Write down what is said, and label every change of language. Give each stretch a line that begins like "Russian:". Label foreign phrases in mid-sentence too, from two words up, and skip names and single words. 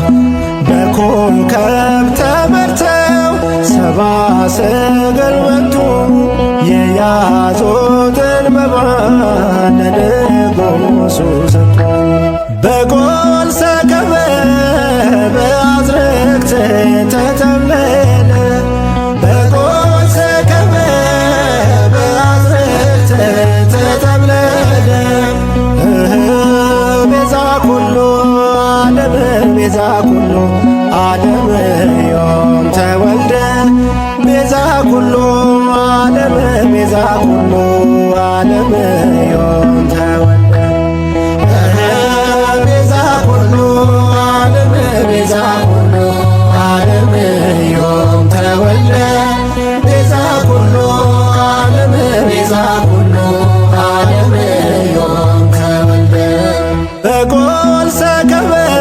Amharic: በኮከብ ተመርተው ሰብአ ሰገል መጡ የያዙትን መባ ለንጉሡ ሰጡ።
Geez: በጎል ሰከበ በአዝርዕት ተተብለለ በጎል ሰከበ በአዝርዕት ተተብለለ ቤዛ ኩሉ ዓለም ቤዛ ኩሉ ዓለም ዮም ተወልደ ቤዛ ኩሉ ዓለም ቤዛ ኩሉ ዓለም ዮም ተወልደ ቤዛ ኩሉ ዓለም ቤዛ ኩሉ ዓለም ዮም ተወልደ ቤዛ ኩሉ ዓለም ቤዛ ኩሉ ዓለም ዮም ተወልደ በጎል ሰከበ